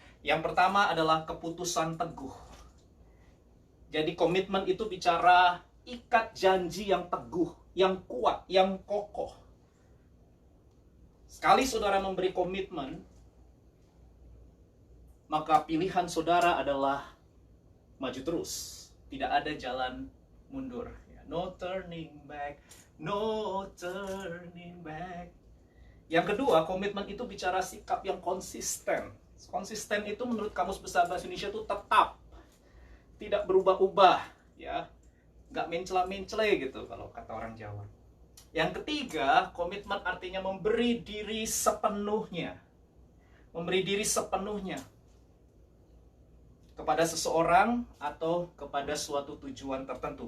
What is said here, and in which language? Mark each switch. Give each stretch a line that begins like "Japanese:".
Indonesian: Yang pertama adalah keputusan teguh. Jadi komitmen itu bicara ikat janji yang teguh, yang kuat, yang kokoh. Sekali saudara memberi komitmen, maka pilihan saudara adalah maju terus. Tidak ada jalan mundur.
English: No turning back, no turning back.
Indonesian: Yang kedua, komitmen itu bicara sikap yang konsisten. Konsisten itu menurut Kamus Besar Bahasa Indonesia itu tetap, tidak berubah-ubah, ya, nggak mencela-mencele gitu kalau kata orang Jawa. Yang ketiga, komitmen artinya memberi diri sepenuhnya, memberi diri sepenuhnya kepada seseorang atau kepada suatu tujuan tertentu.